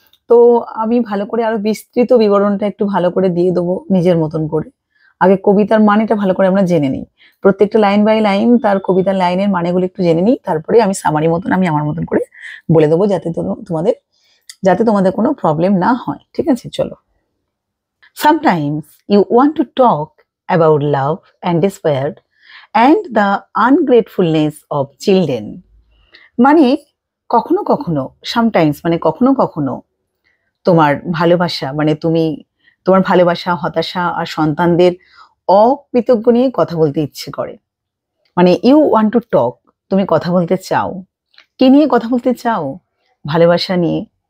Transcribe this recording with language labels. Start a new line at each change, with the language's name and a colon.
Bangla: তো আমি ভালো করে আরো বিস্তৃত বিবরণটা একটু ভালো করে দিয়ে দেবো নিজের মতন করে। আগে কবিতার মানেটা ভালো করে আমরা জেনে নিই, প্রত্যেকটা লাইন বাই লাইন তার কবিতার লাইনের মানেগুলো একটু জেনে নিই, তারপরে আমি সামারি মতন আমি আমার মতন করে বলে দেবো, যাতে তোমাদের কোনো প্রবলেম না হয়। ঠিক আছে, চলো।
English: Sometimes you want to talk about love and despair and the ungratefulness of children.
Bangla: মানে কখনো কখনো, sometimes মানে কখনো কখনো তোমার ভালোবাসা, তোমার ভালোবাসা, হতাশা আর সন্তানদের অকৃতজ্ঞ নিয়ে কথা বলতে ইচ্ছে করে।
English: you want to talk,
Bangla: তুমি কথা বলতে চাও। কি নিয়ে কথা বলতে চাও? ভালোবাসা নিয়ে।